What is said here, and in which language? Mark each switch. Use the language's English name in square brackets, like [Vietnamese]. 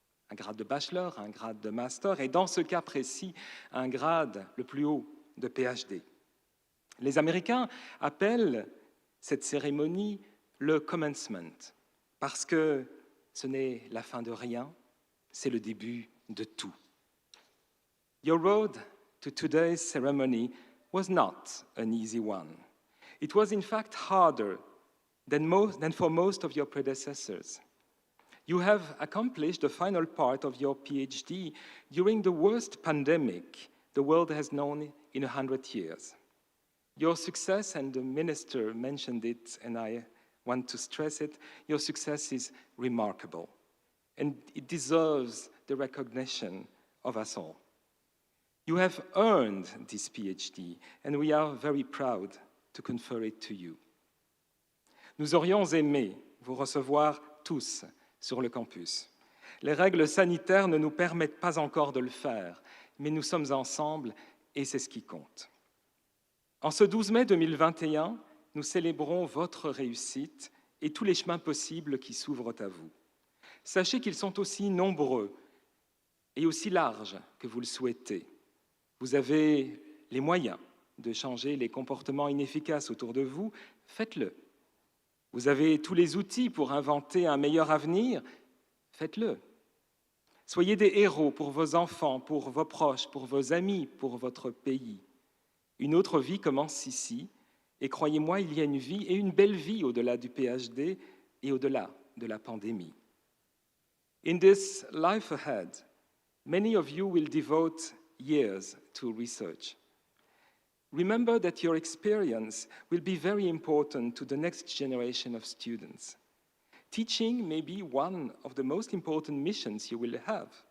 [French] Un grade de bachelor, un grade de master, et dans ce cas précis, un grade le plus haut de PhD. Les Américains appellent cette cérémonie le commencement, parce que ce n'est la fin de rien, c'est le début de tout. [English] Your road to today's ceremony was not an easy one. It was in fact harder than for most of your predecessors. You have accomplished the final part of your PhD during the worst pandemic the world has known in 100 years. Your success, and the minister mentioned it, and I want to stress it, your success is remarkable, and it deserves the recognition of us all. You have earned this PhD, and we are very proud to confer it to you. [French] Nous aurions aimé vous recevoir tous sur le campus. Les règles sanitaires ne nous permettent pas encore de le faire, mais nous sommes ensemble et c'est ce qui compte. En ce 12 mai 2021, nous célébrons votre réussite et tous les chemins possibles qui s'ouvrent à vous. Sachez qu'ils sont aussi nombreux et aussi larges que vous le souhaitez. Vous avez les moyens de changer les comportements inefficaces autour de vous, faites-le. Vous avez tous les outils pour inventer un meilleur avenir, faites-le. Soyez des héros pour vos enfants, pour vos proches, pour vos amis, pour votre pays. Une autre vie commence ici, et croyez-moi, il y a une vie, et une belle vie au-delà du PhD et au-delà de la pandémie. [English] In this life ahead, many of you will devote years to research. Remember that your experience will be very important to the next generation of students. Teaching may be one of the most important missions you will have.